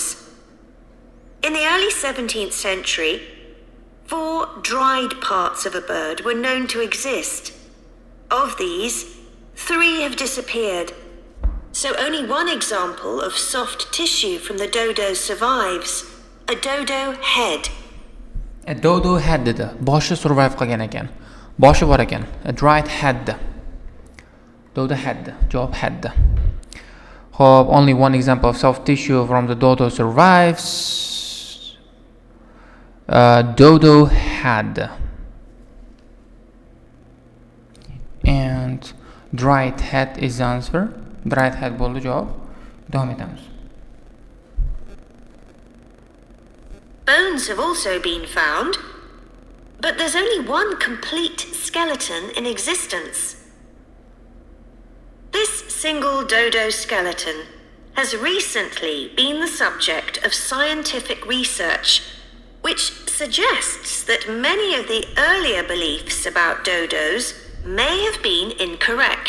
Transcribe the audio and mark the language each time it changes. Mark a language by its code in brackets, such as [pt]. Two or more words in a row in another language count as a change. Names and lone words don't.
[en] In the early 17th century, 4 dried parts of a bird were known to exist. Of these, 3 have disappeared. So only one example of soft tissue from the dodo survives, a dodo head. A dodo head dedi. [uz] Boshi survive qilgan ekan. Boshi bor ekan. [en] A dried head. Dodo head. Javob head. Xo'p, only one example of soft tissue from the dodo survives. Dodo head. And dried head is the answer. Dried head [uz] bo'ldi javob. Davom etamiz. [en] Bones have also been found, but there's only one complete skeleton in existence. This single dodo skeleton has recently been the subject of scientific research, which suggests that many of the earlier beliefs about dodos may have been incorrect.